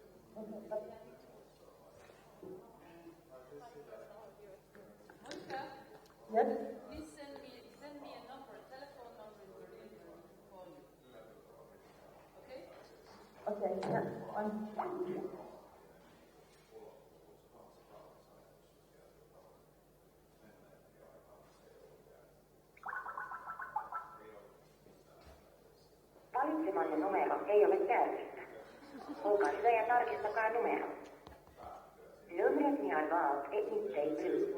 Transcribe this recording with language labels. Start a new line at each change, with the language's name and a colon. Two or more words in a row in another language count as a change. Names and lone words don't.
English: Yes? Please send me a number, a telephone number in Berlin to call you. Okay? Okay, yeah.
Finnish: Valitsemanne numero ei ole käytössä. Olkaa hyvä ja tarkistakaa numero.
Swedish: Numret ni har valt är inte i bruk.